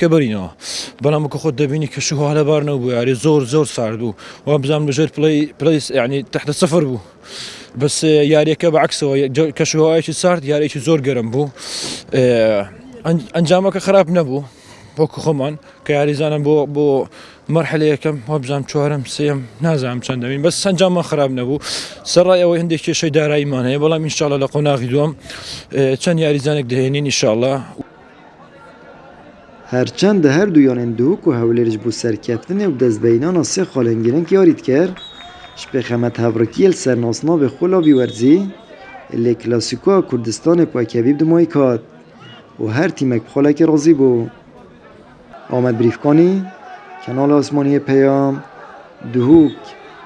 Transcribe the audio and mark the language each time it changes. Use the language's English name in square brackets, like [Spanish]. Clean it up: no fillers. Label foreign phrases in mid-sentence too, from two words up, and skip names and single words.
[Central Kurdish] بەرینەوە بەڵام کە خۆت دەبینی کە شوها لەبارنەوە بوو یاری زۆر سارد بوو و بزانام لەژێر پڵەی یعنی [Arabic] تحت سەفەر [Central Kurdish] بوو بەس یاریەکە بەعکسەوە کە شوهایەکی سارد یاریەکی زۆر گەرم بوو ئەنجامەکە خراپ نەبوو وەکو خۆمان کە یاریزانم بۆ مرحلە یەکەم وەبزانام چوارەم سێم نازانم چەندەمین بەس ئەنجاممان خراپ نەبوو سەرڕای ئەوەی هەندێک کێشەی داراییمان هەیە بەڵام ئینشاڵڵا لە قۆناغی دووەم چەند یاریزانێک دەهێنین ئینشاڵڵا [Kurdish] هرچند هر دویانên dihûk û hewlêr ji bo serkeftinê û destbeyînana sê xalên girîng yarî dikir ji pêxemet hevrekiyê li ser nasnavê Xulavî Werzî lê Klasîkoya Kurdistanê payekevî bi dimayî kat û her tîmek bi xalekê razî bû. Amed Brîfkanî, Kanala Osmaniyê Peyam, Dihûk.